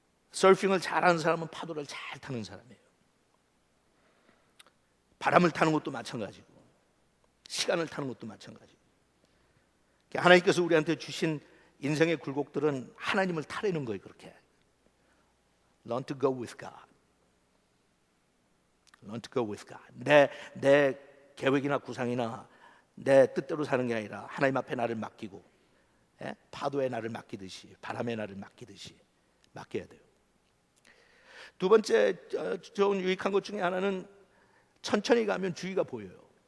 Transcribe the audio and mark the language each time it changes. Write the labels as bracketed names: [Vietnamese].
[Korean] 서핑을 잘하는 사람은 파도를 잘 타는 사람이에요. 바람을 타는 것도 마찬가지고 시간을 타는 것도 마찬가지고. 하나님께서 우리한테 주신 인생의 굴곡들은 하나님을 타려는 거예요. 그렇게 [English] Learn to go with God. Learn to go with God. [Korean] 내 계획이나 구상이나 내 뜻대로 사는 게 아니라 하나님 앞에 나를 맡기고 파도에 나를 맡기듯이 바람에 나를 맡기듯이 맡겨야 돼요. 두 번째 좋은 유익한 것 중에 하나는 천천히 가면 주위가 보여요.